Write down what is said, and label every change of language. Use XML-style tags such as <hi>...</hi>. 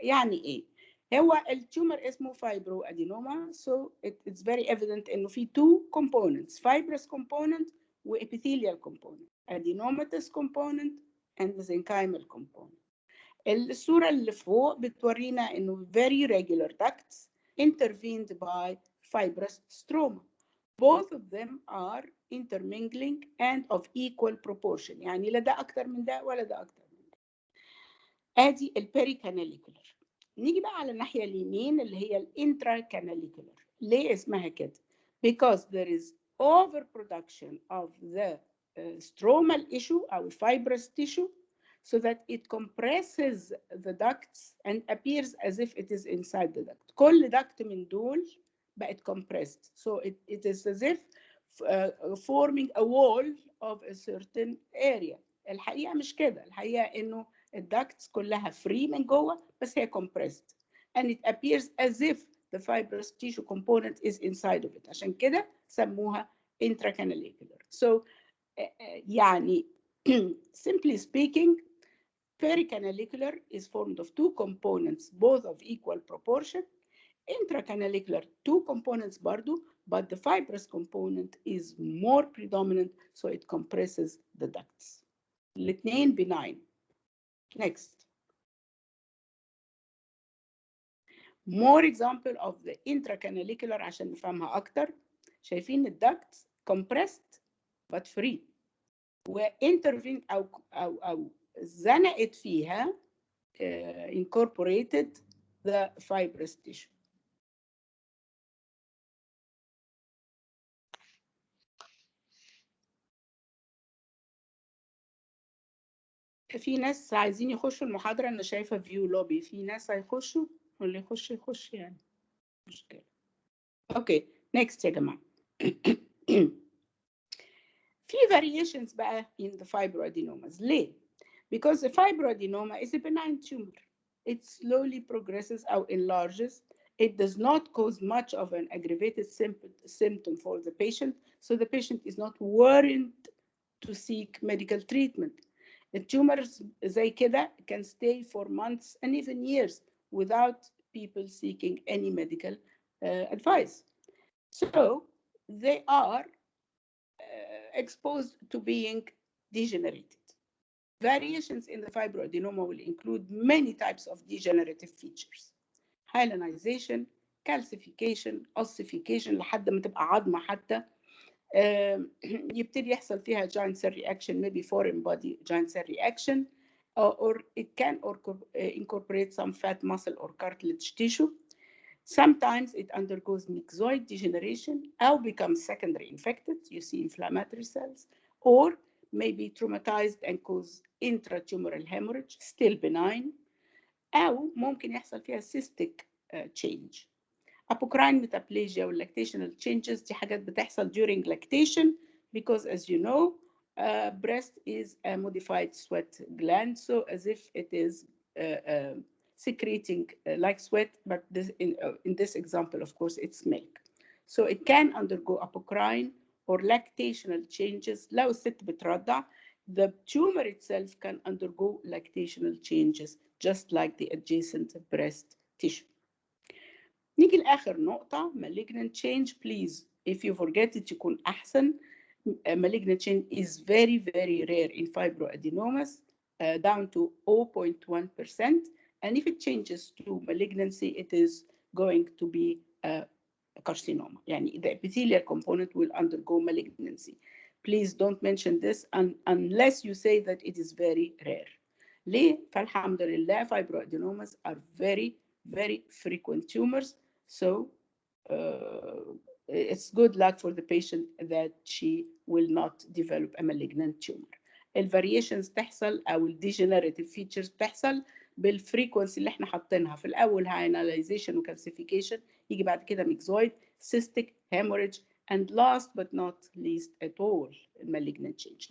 <ar>يعني ايه؟ هو التيومر اسمه</ar> <en>fibroadenoma, so it's very evident</en> <ar>انه في</ar> <en>two components: fibrous component و epithelial component, adenomatous component and mesenchymal component.</en> <ar>الصورة اللي فوق بتورينا إنه</ar> <en>very regular ducts intervened by fibrous stroma. Both of them are intermingling and of equal proportion.</en> <ar>يعني لا ده أكتر من ده ولا ده أكتر من ده. آدي البريكاناليكولر. نيجي بقى على الناحية اليمين اللي هي الانتراكاناليكولر. ليه اسمها كده؟</ar> <en>Because there is overproduction of the stromal issue أو fibrous tissue, so that it compresses the ducts and appears as if it is inside the duct. كل duct</en> <ar>من دول بقت</ar> <en>compressed, so it is as if forming a wall of a certain area.</en> <ar>الحقيقة مش كده. الحقيقة إنه</ar> <en>الducts كلها free</en> <ar>من جوه بس هي</ar> <en>compressed, and it appears as if the fibrous tissue component is inside of it.</en> <ar>عشان كده سموها intracanalicular.</ar> <en>So يعني simply speaking, pericanalicular is formed of two components, both of equal proportion. Intracanalicular, two components برضو, but the fibrous component is more predominant, so it compresses the ducts. الاثنين benign. Next. More example of the intracanalicular</en> <ar>عشان نفهمها أكتر.</ar> <en>شايفين الducts compressed but free. وintervened</en> <ar>أو زنقت فيها</ar> <en>incorporated the fibrous tissue.</en> <ar>في ناس عايزين يخشوا المحاضرة، أنا شايفة فيو لوبي، في ناس هيخشوا واللي يخش يخش يعني مشكلة. أوكي next يا جماعة.</ar> <en>في variations بقى in the fibroadenomas. ليه؟ Because the fibroadenoma is a benign tumor. It slowly progresses or enlarges. It does not cause much of an aggravated symptom for the patient, so the patient is not worried to seek medical treatment. The tumors</en> <ar>زي كده</ar> <en>can stay for months and even years without people seeking any medical advice. So they are exposed to being degenerated. Variations in the fibroadenoma will include many types of degenerative features. Hyalinization, calcification, ossification</en> <ar>لحد ما تبقى عظمة حتى. يبتدي يحصل فيها</ar> <en>joint cell reaction, maybe foreign body joint cell reaction, or it can incorporate some fat, muscle, or cartilage tissue. Sometimes it undergoes myxoid degeneration or becomes secondary infected. You see inflammatory cells, or may be traumatized and cause intratumoral hemorrhage, still benign.</en> <ar>أو ممكن يحصل فيها cystic change.</ar> <en>Apocrine Metaplasia or lactational changes</en> <ar>دي حاجات بتحصل</ar> <en>during lactation, because as you know, breast is a modified sweat gland, so as if it is secreting like sweat, but this, in this example, of course, it's milk. So it can undergo apocrine or lactational changes.</en> <ar>لو الست بترضع,</ar> <en>the tumor itself can undergo lactational changes, just like the adjacent breast tissue.</en> <ar>نيجي لآخر نقطة, malignant change.</ar> <en>Please, if you forget it,</en> <ar>يكون أحسن.</ar> <en>Malignant change is very, very rare in fibroadenomas, down to 0.1%. And if it changes to malignancy, it is going to be a carcinoma. يعني the epithelial component will undergo malignancy. Please don't mention this unless you say that it is very rare.</en> <ar>ليه؟ فالحمد لله</ar> <en>fibroadenomas are very, very frequent tumors. So it's good luck for the patient that she will not develop a malignant tumor.</en> <ar>الفاريشنز تحصل او الديجنريتيف فيتشرز تحصل بالفريكونسي اللي احنا حاطينها في الاول, هايناليزيشن وكالسيفيكيشن, يجي بعد كده ميكزويد,</ar> <en>cystic, hemorrhage, and last but not least at all, malignant change.</en>